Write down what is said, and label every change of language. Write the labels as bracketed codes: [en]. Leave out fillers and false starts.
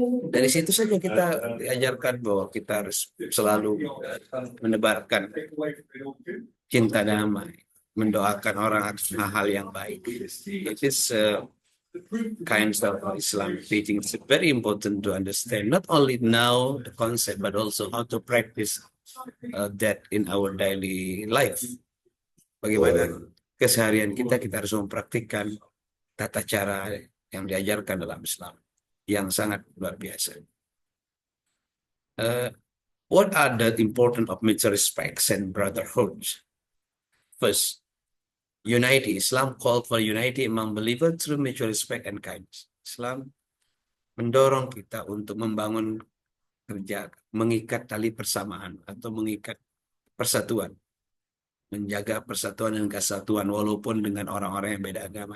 [id] Dari situ saja kita diajarkan bahwa kita harus selalu menebarkan cinta damai, mendoakan orang atas hal-hal yang baik. [en] It is kinds of Islam teaching. It's very important to understand not only now the concept but also how to practice that in our daily life. [id] Bagaimana keseharian kita harus mempraktikkan tata cara yang diajarkan dalam Islam yang sangat luar biasa. [en] What are the important of mutual respects and brotherhoods? First, unity. Islam called for unity among believers through mutual respect and kindness. [id] Islam mendorong kita untuk membangun kerja, mengikat tali persamaan atau mengikat persatuan, menjaga persatuan dan kesatuan walaupun dengan orang-orang yang beda agama.